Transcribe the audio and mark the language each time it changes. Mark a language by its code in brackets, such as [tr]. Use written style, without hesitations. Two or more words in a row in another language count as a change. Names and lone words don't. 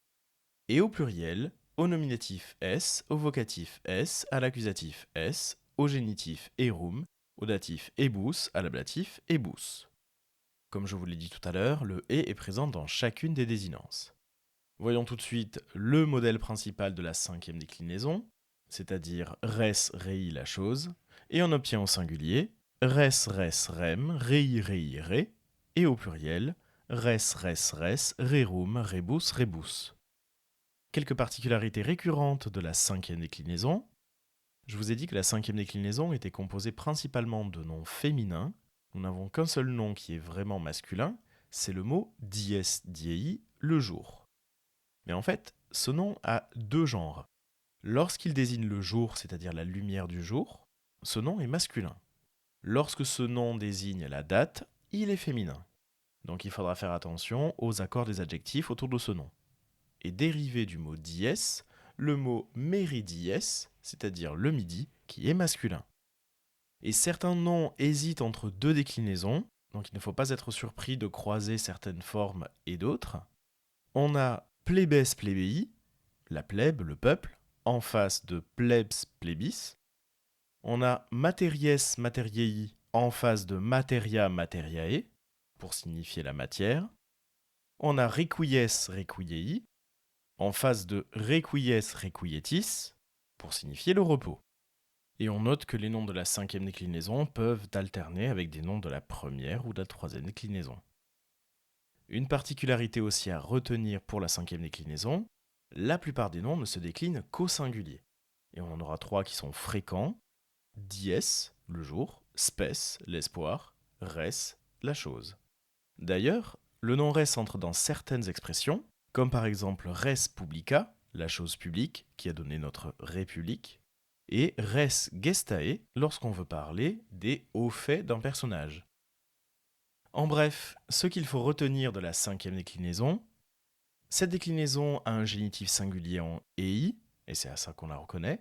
[fr] Et au pluriel, au nominatif S, au vocatif S, à l'accusatif S, au génitif erum, au datif ebus, à l'ablatif ebus. Comme je vous l'ai dit tout à l'heure, le E est présent dans chacune des désinences. Voyons tout de suite le modèle principal de la cinquième déclinaison, c'est-à-dire [la] res rei [fr] la chose, et on obtient au singulier [la] res res rem, rei rei re, [fr] et au pluriel [la] res res res, rerum rebus rebus. [fr] Quelques particularités récurrentes de la cinquième déclinaison. Je vous ai dit que la cinquième déclinaison était composée principalement de noms féminins. Nous n'avons qu'un seul nom qui est vraiment masculin, c'est le mot [la] dies diei, [fr] le jour. Mais en fait, ce nom a deux genres. Lorsqu'il désigne le jour, c'est-à-dire la lumière du jour, ce nom est masculin. Lorsque ce nom désigne la date, il est féminin. Donc il faudra faire attention aux accords des adjectifs autour de ce nom. Et dérivé du mot dies, le mot meridies, c'est-à-dire le midi, qui est masculin. Et certains noms hésitent entre deux déclinaisons, donc il ne faut pas être surpris de croiser certaines formes et d'autres. On a [la] plebes plebei, [fr] la plèbe, le peuple, en face de [la] plebs plebis. [fr] On a [la] materies materiei [fr] en face de [la] materia materiae, [fr] pour signifier la matière. On a [la] requies requiei [fr] en face de [la] requies requietis, [fr] pour signifier le repos. Et on note que les noms de la cinquième déclinaison peuvent alterner avec des noms de la première ou de la troisième déclinaison. Une particularité aussi à retenir pour la cinquième déclinaison, la plupart des noms ne se déclinent qu'au singulier. Et on en aura trois qui sont fréquents: dies, le jour, spes, l'espoir, res, la chose. D'ailleurs, le nom res entre dans certaines expressions, comme par exemple [la] res publica, [fr] la chose publique qui a donné notre république, et [la] res gestae [fr] lorsqu'on veut parler des hauts faits d'un personnage. En bref, ce qu'il faut retenir de la cinquième déclinaison, cette déclinaison a un génitif singulier en EI, et c'est à ça qu'on la reconnaît.